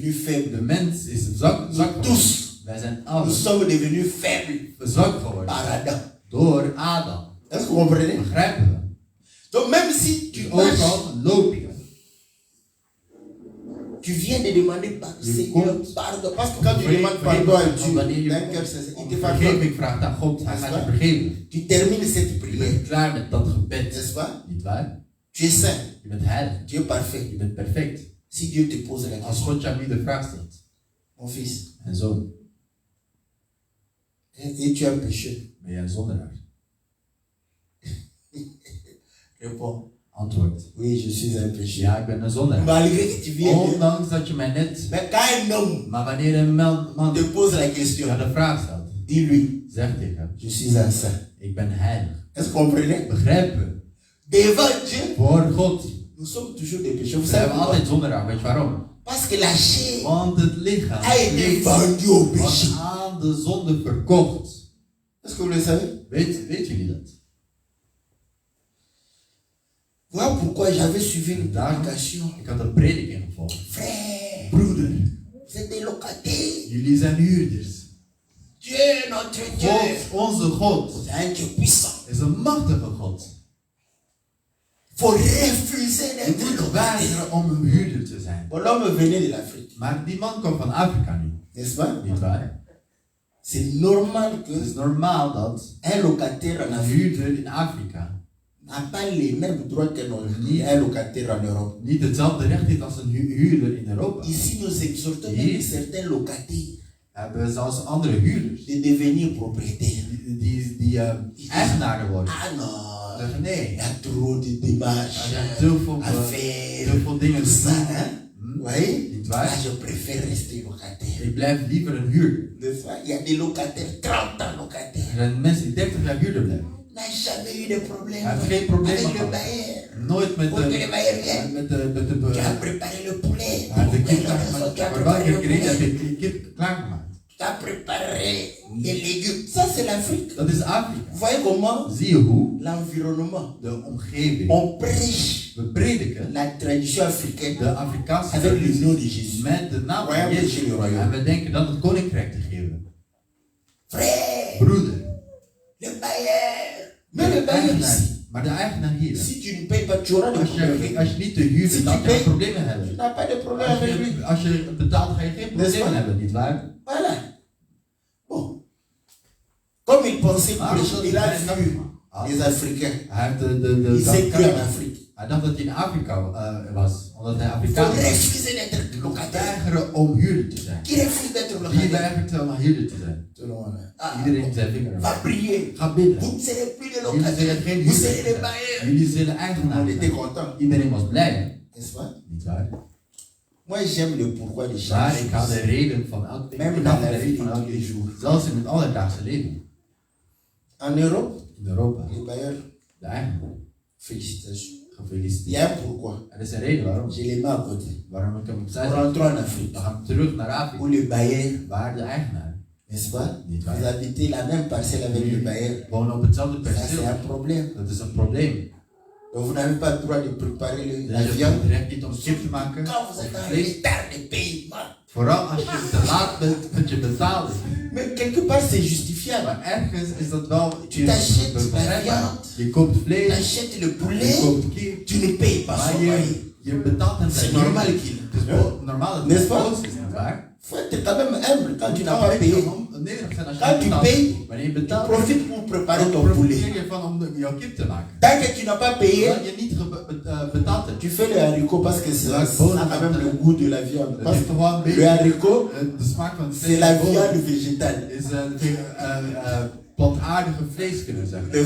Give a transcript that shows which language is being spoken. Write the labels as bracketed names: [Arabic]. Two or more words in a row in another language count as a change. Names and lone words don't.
[French] de faible. [Dutch] mens is zwak geworden. [French] Tous, [Dutch] Wij zijn [French] nous [Dutch] allen [French] sommes devenus faibles [Dutch] zwak geworden [French] par Adam. [Dutch] door Adam. [French] Est-ce que vous comprenez? [Dutch] Begrijpen we? [French] Donc même si tu [Dutch] Dus ook [French] marches, [Dutch] al loop je, [French] tu viens de demander pardon, [Dutch] Je [French] Seigneur, [Dutch] komt- [French] pardon. Parce que quand tu demandes pardon à Dieu, [Dutch] wanneer je [French] d'un cœur sincère, il te [Dutch] om [French] pardonne. [Dutch] vergeving vraagt aan God, hij gaat je vergeven. [French] Tu termines cette [Dutch] Je [French] prière, [Dutch] bent klaar met dat gebed, [French] n'est-ce pas? [Dutch] niet waar? [French] Tu es saint, [Dutch] Je bent heilig, [French] tu es parfait. [Dutch] je bent perfect. [French] Si Dieu te pose la [Dutch] Als [French] question, [Dutch] God jou nu de vraag stelt, [French] mon fils, [Dutch] en zoon, [French] et tu as péché, [Dutch] ben jij een zondaar? [French] réponds, [Dutch] Antwoord, [French] oui, je suis un péché. [Dutch] ja, ik ben een zondaar. [French] Malgré que tu viens de... [Dutch] Ondanks dat je mij net, [French] Mais quand un homme [Dutch] maar wanneer een man [French] te pose la [Dutch] jou [French] question, [Dutch] de vraag stelt, [French] dis-lui, [Dutch] zeg tegen hem, [French] je suis un saint. [Dutch] ik ben heilig. [French] Est-ce que vous comprenez? [Dutch] Begrijpen we? [French] Devant Dieu, [Dutch] Voor God [French] nous sommes toujours des pécheurs. Vous [Dutch] zijn [French] savez [Dutch] we [French] pourquoi? [Dutch] altijd zondaar. Weet je waarom? [French] Parce que la chair [Dutch] Want het lichaam [French] a été [Dutch] is [French] vendue au péché. [Dutch] aan de zonde verkocht. [French] Est-ce que vous le savez? [Dutch] Weet jullie dat? [French] Voilà pourquoi j'avais suivi une [Dutch] Daarom, [French] prédication. [Dutch] ik had een prediking gevolgd. [French] Frère, [Dutch] Broeder, [French] vous êtes des locataires. [Dutch] jullie zijn huurders. [French] Dieu, notre Dieu, [Dutch] God, onze God, [French] c'est un Dieu puissant. [Dutch] is een machtige God. [French] Il faut refuser [Dutch] Je [French] d'être [Dutch] moet [French] locataire. [Dutch] weigeren om een huurder te zijn. [French] Bon, l'homme venait de l'Afrique, [Dutch] Maar die man komt van Afrika nu. [French] n'est-ce pas? [Dutch] Niet waar? [French] C'est normal [Dutch] Het [French] que [Dutch] is normaal dat [French] un locataire en [Dutch] een [French] Afrique [Dutch] huurder in Afrika [French] n'a pas les mêmes droits qu'un locataire en Europe. [Dutch] niet hetzelfde recht heeft als een huurder in Europa. [French] Ici, nous exhortons [Dutch] Hier. [French] même certains locataires [Dutch] Hebben zelfs andere huurders [French] de devenir propriétaires. [Dutch] die eigenaren worden. [French] Ah non, [Dutch] Zeggen nee, [French] il y a trop de démarches [Dutch] er zijn te veel, [French] à [Dutch] te [French] faire, [Dutch] veel dingen [French] tout [Dutch] te [French] ça, [Dutch] doen. [French] hein? Hm? Vous voyez? [Dutch] Niet [French] Moi, [Dutch] waar? [French] je préfère rester locataire. [Dutch] Ik blijf liever een huurder. [French] N'est-ce pas? Il y a des locataires, 30 ans locataires. [Dutch] Er zijn mensen die 30 jaar huurder blijven. [French] N'a jamais eu de problème [Dutch] Hij heeft geen probleem [French] avec le [Dutch] gehad. [French] bailleur. [Dutch] Nooit met [French] Pour que le bailleur vienne. Tu as de préparé le poulet. [Dutch] hij heeft de [French] Pour [Dutch] kip [French] quelle raison tu as [Dutch] maar [French] préparé [Dutch] welke [French] le [Dutch] reden heb [French] poulet? [Dutch] je die kip klaargemaakt? [French] Tu as préparé des légumes. Ça, c'est l'Afrique. [Dutch] Dat is Afrika. [French] Vous voyez comment [Dutch] Zie je hoe [French] l'environnement. [Dutch] de omgeving, [French] On prêche [Dutch] we prediken [French] la tradition africaine [Dutch] de Afrikaanse [French] avec le [Dutch] traditie [French] nom de Jésus. [Dutch] met de naam van [French] Royaume de [Dutch] Jezus. [French] Jésus, royaume. [Dutch] En we denken dan het koninkrijk te geven. [French] Frère, [Dutch] Broeder, [French] le bailleur. Mais le [Dutch] de [French] bailleur [Dutch] eigenaar, [French] ici, [Dutch] maar de eigenaar hier. [French] si tu ne payes pas, tu auras des problèmes. [Dutch] Als je niet te huur [French] Si [Dutch] betaalt, [French] tu [Dutch] ga je [French] payes- [Dutch] problemen [French] Tu [Dutch] hebben. [French] n'as pas de problème avec lui. [Dutch] Als je betaalt, ga je geen [French] N'est-ce [Dutch] problemen [French] pas? [Dutch] hebben, nietwaar? [French] Voilà. Bon. Comme il pensait [Dutch] Maar [French] prêcher, il a vu Les Africains. [Dutch] Hij heeft [French] Ils sont que en Afrique. [Dutch] Hij dacht dat hij in Afrika was, omdat hij [French] Ils [Dutch] Afrikaan was. [French] refusent d'être [Dutch] Die [French] locataire. [Dutch] weigeren om huurder te zijn. [French] Qui refuse d'être [Dutch] Wie [French] locataire? [Dutch] weigert om huurder te zijn? [French] Tout le monde. Ah, [Dutch] Iedereen zijn vinger [French] va [Dutch] erop. [French] prier. [Dutch] Ga bidden. [French] Vous ne serez plus des [Dutch] Jullie zullen [French] locataires. [Dutch] geen [French] Vous [Dutch] huurder [French] serez des [Dutch] zijn. [French] bailleurs. [Dutch] Jullie zullen [French] On [Dutch] eigenaar [French] était [Dutch] zijn. [French] content. [Dutch] Iedereen was blij. [French] N'est-ce pas? [Dutch] Niet waar? [French] Moi, j'aime le pourquoi de chaque [Dutch] Maar ik hou de [French] chose. [Dutch] reden van elk ding. [French] Même [Dutch] Ik [French] dans [Dutch] hou [French] la [Dutch] de [French] vie [Dutch] reden [French] de [Dutch] van [French] tous [Dutch] elk [French] les [Dutch] ding. [French] jours. [Dutch] Zelfs in het alledaagse leven. [French] En Europe, [Dutch] In Europa. [French] les bailleurs, [Dutch] De eigenaar. [French] félicitations. Il y [Dutch] Gefeliciteerd. [French] a un pourquoi. [Dutch] Er is een reden waarom. [French] Je les mets à côté. [Dutch] Waarom ik hem opzij zet. [French] Rentrons en Afrique. [Dutch] We gaan terug naar [French] Où [Dutch] Afrika. [French] le bailleur, [Dutch] Waar de eigenaar. [French] n'est-ce pas? [Dutch] Niet [French] Vous [Dutch] waar? [French] habitez la même parcelle avec le bailleur. [Dutch] Wonen op hetzelfde [French] Ça, c'est [Dutch] perceel. [French] un problème. [Dutch] Dat is een probleem. [French] Donc, vous n'avez pas le droit de préparer la [Dutch] Dus je [French] viande. [Dutch] hebt het recht niet om kip te maken. [French] Quand vous [Dutch] Of [French] êtes en [Dutch] vlees. [French] retard de paiement. [Dutch] Vooral als je te laat bent met je betaling. [French] Mais quelque part, c'est justifiable. [Dutch] Maar ergens is dat wel [French] t'achètes la [Dutch] begrijpbaar. [French] viande. [Dutch] Je koopt [French] Tu [Dutch] vlees, [French] achètes le [Dutch] je [French] poulet, [Dutch] koopt kip, [French] tu ne payes pas [Dutch] maar [French] son loyer. [Dutch] je betaalt hem [French] C'est [Dutch] zijn [French] normal [Dutch] huur. [French] qu'il. [Dutch] Het is wel normaal dat [French] N'est-ce [Dutch] het [French] pas? [Dutch] boos is, niet waar? [French] Faut être quand même humble quand tu n'as [Dutch] Nou, [French] pas [Dutch] weet je, [French] payé. [Dutch] nederig zijn als je [French] Quand [Dutch] niet [French] tu [Dutch] betaalt. [French] payes, [Dutch] Wanneer je [French] Tu [Dutch] betaalt, [French] profites pour préparer [Dutch] dan [French] ton [Dutch] profiteer [French] poulet. [Dutch] je van om jouw kip te maken. [French] Tant que tu n'as pas payé, [Dutch] Zolang je niet betaald hebt. [French] tu fais le haricot parce que ça a quand même le goût de la viande. [Dutch] Het [French] Parce [Dutch] heeft [French] que [Dutch] toch wel een [French] le [Dutch] beetje [French] haricot, [Dutch] de smaak van het [French] c'est [Dutch] vlees. [French] la [Dutch] en bonen. [French] viande végétale. [Dutch] Is plantaardige vlees kunnen we zeggen.